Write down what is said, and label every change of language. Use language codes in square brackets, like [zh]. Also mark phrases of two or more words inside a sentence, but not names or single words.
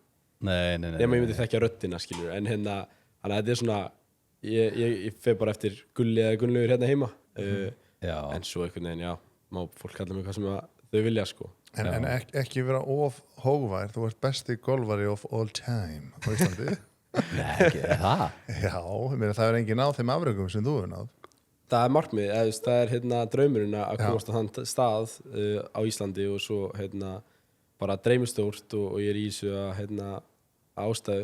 [is] Nei. Nema ég myndi þekkja röddina, skilur. En þannig að þetta er svona, ég fer bara eftir Gulli eða Gunnlaugur hérna heima. Já. En svo einhvern veginn, já, má fólk kalla mig hvað sem að þau vilja, sko. En ekki vera of hógvær. Þú ert besti golfari [en] of all time [is] á Íslandi. Nei, ekki, er það? Já, ég meina það er engin náð þeim afröngum sem þú hefur náð. Það er markmið, það er draumurinn að komast á þann stað á Íslandi og svo bara dreymstórt og ég er í þessu ástæðu.